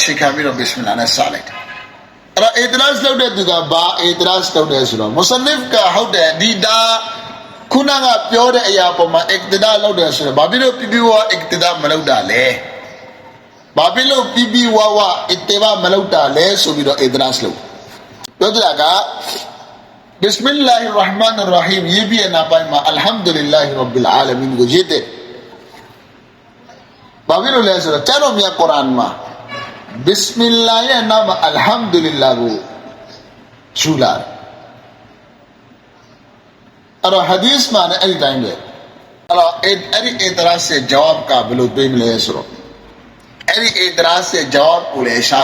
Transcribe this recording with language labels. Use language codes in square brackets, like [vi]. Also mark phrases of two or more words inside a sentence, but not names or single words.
[my] အခြေခံပြီးတော့ဘစ်မီလာနဲ့စလိုက်တယ်အဲ့တော့ اعتراض လုပ်တဲ့သူကဘာ اعتراض လုပ်တယ်ဆိုတော့မုဆနစ်ကဟုတ်တယ် ဒီဒါခုနကပြောတဲ့အရာပေါ်မှာ iqtida လောက်တယ်ဆိုတော့ဘာဖြစ်လို့ပြပြဝါ iqtida မလောက်တာလဲဘာဖြစ်လို့ပြပြဝါ ittiba မလောက်တာလဲဆိုပြီးတော့ idras လုပ်ပြောကြတာက [ar] بسم الله الرحمن الرحيم [my] ရေးပြတဲ့နောက်ပိုင်းမှာ [ar] الحمد لله رب العالمين [my] ကိုရေးတဲ့ဘာဖြစ်လို့လဲဆိုတော့ကျမ်းတော်မြတ်ကုရ်အာန်မှာ bismillah ရဲ့နောက်မှာ alhamdulillah ကိုယူလာတယ် အဲ့တော့ hadith မှာလည်းအဲ့ဒီတိုင်းပဲအဲ့တော့အဲ့ဒီ idras ရဲ့ jawab ကဘယ်လိုပေးမလဲဆိုတော့အဲ့ဒီ idras ရဲ့ jawab ကိုလည်းရှာ